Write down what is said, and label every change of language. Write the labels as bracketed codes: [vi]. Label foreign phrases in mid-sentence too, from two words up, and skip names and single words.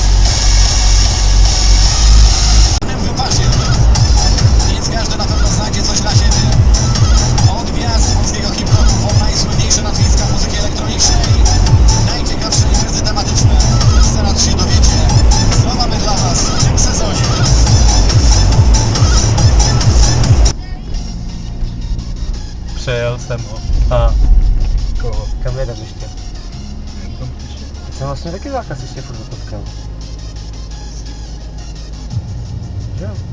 [pl] Wypasie. Więc każdy na pewno znajdzie coś dla siebie. Od gwiazd polskiego hip-hopu po najsłynniejsze nazwiska muzyki elektronicznej. Najciekawsze imprezy tematyczne. Zaraz się dowiecie, co mamy dla was w tym sezonie. [cs] Přejel jsem ho. A Koho? kam jedem ještě? Kam ještě? Jsem vlastně taky zákaz ještě furt zapotkal. Jo.